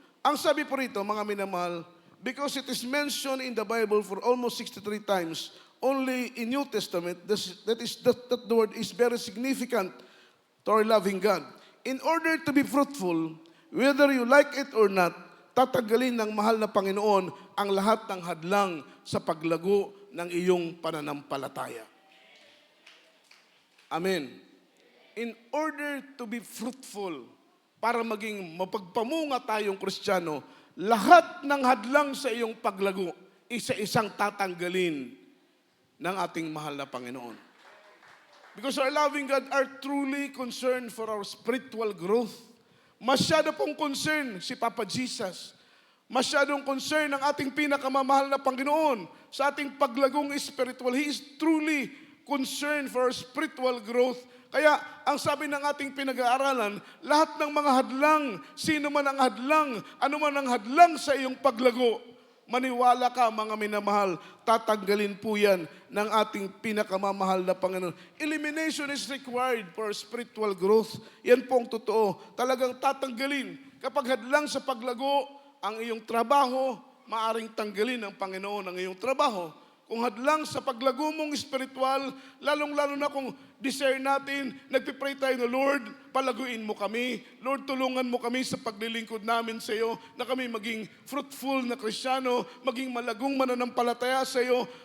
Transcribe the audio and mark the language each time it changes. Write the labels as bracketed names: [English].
[Filipino] Ang sabi po rito, mga minamahal, [English] because it is mentioned in the Bible for almost 63 times, only in New Testament, that word is very significant to our loving God. In order to be fruitful, whether you like it or not, [Filipino] tatanggalin ng mahal na Panginoon ang lahat ng hadlang sa paglago ng iyong pananampalataya. Amen. [English] In order to be fruitful, [Filipino] para maging mapagpamunga tayong Kristiyano, lahat ng hadlang sa iyong paglago, isa-isang tatanggalin ng ating mahal na Panginoon. [English] Because our loving God are truly concerned for our spiritual growth. [Filipino] Masyado pong concern si Papa Jesus. Masyadong concern ang ating pinakamamahal na Panginoon sa ating paglagong spiritual. [English] He is truly concerned for our spiritual growth. [Filipino] Kaya ang sabi ng ating pinag-aaralan, lahat ng mga hadlang, sino man ang hadlang, ano man ang hadlang sa iyong paglago, maniwala ka mga minamahal, tatanggalin po yan ng ating pinakamamahal na Panginoon. [English] Elimination is required for spiritual growth. [Filipino] Yan po ang totoo. Talagang tatanggalin. Kapag hadlang sa paglago, ang iyong trabaho, maaring tanggalin ng Panginoon ang iyong trabaho. Kung hadlang sa paglago mong spiritual, lalong-lalo na kung desire natin, nagpipray tayo na, Lord, palaguin mo kami. Lord, tulungan mo kami sa paglilingkod namin sa iyo, na kami maging fruitful na Kristiyano, maging malagong mananampalataya sa iyo.